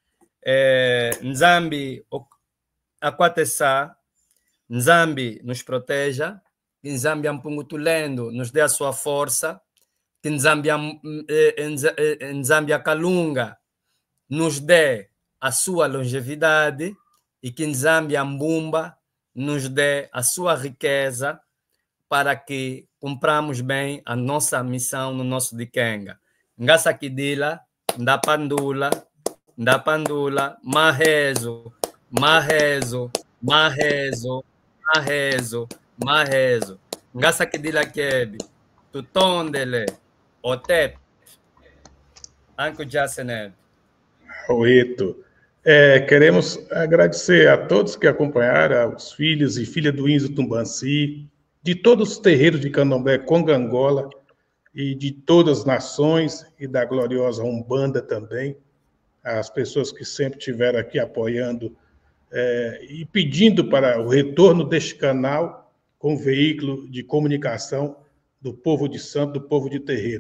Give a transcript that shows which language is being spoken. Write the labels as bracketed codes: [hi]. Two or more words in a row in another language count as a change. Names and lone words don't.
[pt] Nzambi Akwatessa, Nzambi nos proteja, que Nzambi Ampungutulendo nos dê a sua força, que Nzambi Akalunga nos dê a sua longevidade e que Nzambi Ambumba nos dê a sua riqueza para que cumpramos bem a nossa missão no nosso Dikenga. Ngasa Kidila, Ndapandula, Marezo, Ngasa Kidila Kebi, Tutondele, Otep, Anco Jacenet. Oito. Queremos agradecer a todos que acompanharam, os filhos e filhas do Índio Tumbanci, de todos os terreiros de Candomblé Conga-Angola e de todas as nações e da gloriosa Umbanda também, as pessoas que sempre estiveram aqui apoiando e pedindo para o retorno deste canal como veículo de comunicação do povo de santo, do povo de terreiro.